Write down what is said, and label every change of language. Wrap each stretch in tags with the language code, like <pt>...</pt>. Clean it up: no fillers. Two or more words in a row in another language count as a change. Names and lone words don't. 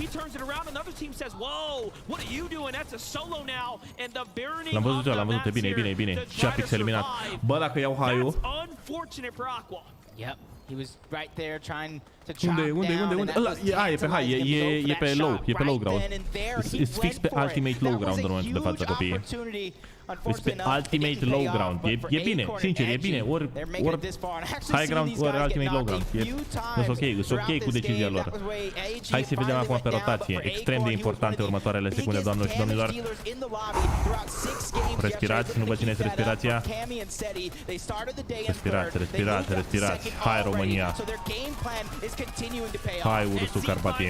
<ro>L-am văzut eu, l-am văzut. E bine, e bine, e bine. Și Apix eliminat. Bă, dacă iau high-ul... Unde? Ăla, e pe high, e pe low, e pe</ro> <en>low ground.</en> <ro>E fix pe</ro> <en>ultimate low ground</en> <ro>în momentul de față, copiii. E pe</ro> <en>ultimate low ground.</en> <ro>E bine, sincer, e bine. Ori</ro> <en>high ground,</en> <ro>ori</ro> <en>ultimate low ground.</en> <ro>E ok cu decizia lor. Hai să vedem acum pe rotație. Extrem de importante următoarele secunde, doamnelor și domnilor. Respirați, nu vă țineți respirația. Respirați, respirați, respirați. Hai, România. Hai, ursul Carpatin.</ro>